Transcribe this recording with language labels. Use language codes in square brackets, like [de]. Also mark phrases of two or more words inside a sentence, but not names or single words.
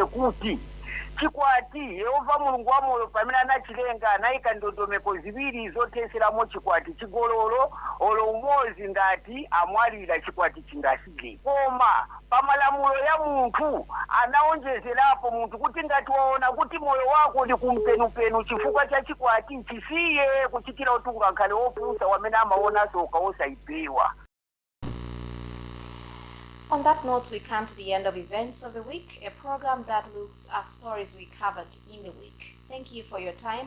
[ny] kuti chikwati Yehova mulungu wa moyo pamene anachilenga anayika ndondomeko ziwiri zoteseramo chikwati chigololo olo umozi ngati amwalira chikwati chingasile koma pamalamulo ya munthu anaonjezerapo munthu kuti ngati waona kuti moyo wako uli kumpenupenu chifukwa cha chikwati chisiye kuchitira kuti ungakhale opusa wamene amaona soka osaipewa. [en] On that note, we come to the end of Events of the Week, a program that looks at stories we covered in the week. Thank you for your time.